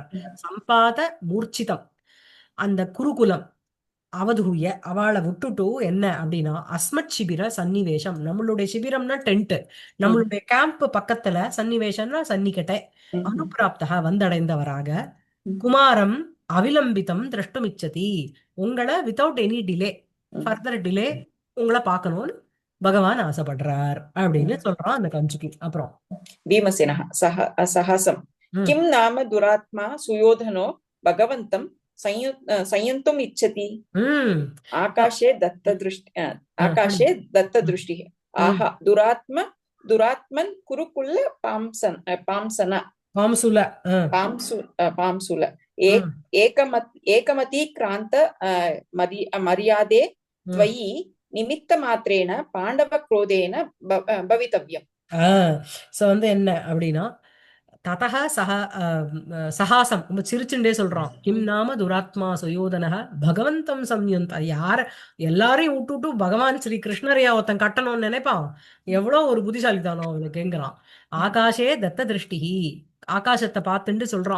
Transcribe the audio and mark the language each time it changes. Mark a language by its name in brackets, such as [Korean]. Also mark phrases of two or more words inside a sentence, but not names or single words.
[Sanskrit] सम्पात मूर्च्छितम्, [Tamil] அந்த [Sanskrit] कुरुकुलम् अवधूय, [Tamil] அவளை விட்டுட்டு என்ன அப்படின்னா, [Sanskrit] अस्मत् शिबिर सन्निवेशम्, [Tamil] நம்மளுடைய சிபிரம்னா டென்ட், நம்மளுடைய கேம்ப் பக்கத்துல, சன்னிவேஷம்னா சன்னிக்கட்டை, அனுப்பிராப்தக வந்தடைந்தவராக, [Sanskrit] कुमारम् अविलम्बितम् द्रष्टुमिच्छति, [Tamil] உங்களை [English] without any delay, further delay [Tamil] உங்களை பார்க்கணும்னு பகவான் ஆசைப்படுறார் அப்படின்னு சொல்றான் அந்த கஞ்சுகி. அப்புறம் [Sanskrit] भीमसेनः साहसं किं नाम दुरात्मा सुयोधनो भगवन्तं संयन्तुम् इच्छति. आकाशे दत्तदृष्टिः आहा दुरात्मन् कुरुकुल पांसन पांसुल एकमतीक्रान्त मर्यादे त्वयि निमित्तमात्रेण पाण्डवक्रोधेन भवितव्यम्. [Tamil] சோ வந்து என்ன அப்படின்னா, [Sanskrit] ततः सहासम्, [Tamil] ரொம்ப சிரிச்சுண்டே சொல்றான். [Sanskrit] किं नाम दुरात्मा सुयोधनः भगवन्तं संयन्त, [Tamil] யார எல்லாரையும் விட்டுட்டு பகவான் ஸ்ரீ கிருஷ்ணரையா ஒருத்தன் கட்டணும்னு நினைப்பான்? எவ்வளவு ஒரு புத்திசாலிதானோ அவனுக்குங்கிறான். [Sanskrit] आकाशे दत्त दृष्टिः, [Tamil] ஆகாசத்தை பார்த்துட்டு சொல்றான்.